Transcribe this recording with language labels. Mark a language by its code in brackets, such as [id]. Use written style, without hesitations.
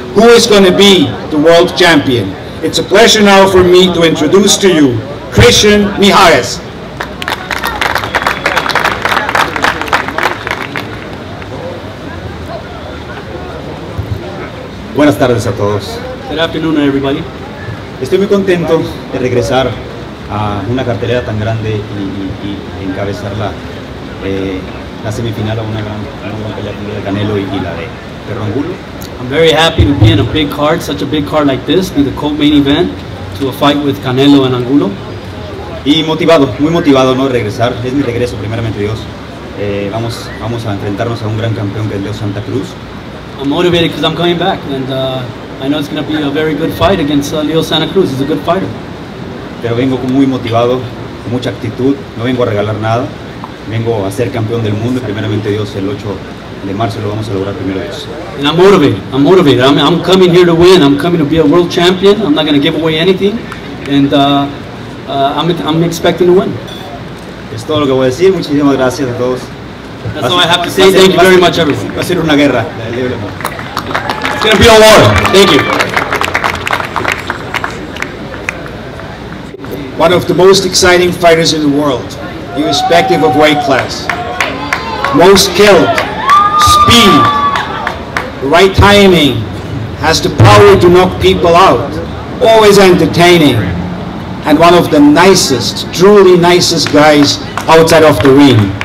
[en] Who is going to be the world champion? It's a pleasure now for me to introduce to you Christian Mijares. [es] Buenas tardes a todos. [en] Good afternoon, everybody. [es] Estoy muy contento de regresar a una cartelera tan grande y encabezar la semifinal a una gran pelea como de Canelo y la de Angulo. [en] I'm very happy to be in a big card, such a big card like this, be the co-main event to a fight with Canelo and Angulo. [es] Y motivado, muy motivado, ¿no? Regresar, es mi regreso, primeramente Dios. Vamos a enfrentarnos a un gran campeón que es Leo Santa Cruz. [en] I'm motivated because I'm coming back, and I know it's going to be a very good fight against Leo Santa Cruz. He's a good fighter. [es] Pero vengo muy motivado, con mucha actitud, no vengo a regalar nada, vengo a ser campeón del mundo y primeramente Dios el 8 de marzo lo vamos a lograr primero Dios. [en] And I'm motivated. I'm coming here to win. I'm coming to be a world champion. I'm not going to give away anything, and I'm expecting to win. [es] Es todo lo que voy a decir. Muchísimas gracias a todos. [en] That's all I have to say. Thank you very much, everyone. [es] Va a ser una guerra. [en] It's going to be a war. Thank you. One of the most exciting fighters in the world, irrespective of weight class. Most skilled, speed, the right timing, has the power to knock people out, always entertaining, and one of the nicest, truly nicest guys outside of the ring.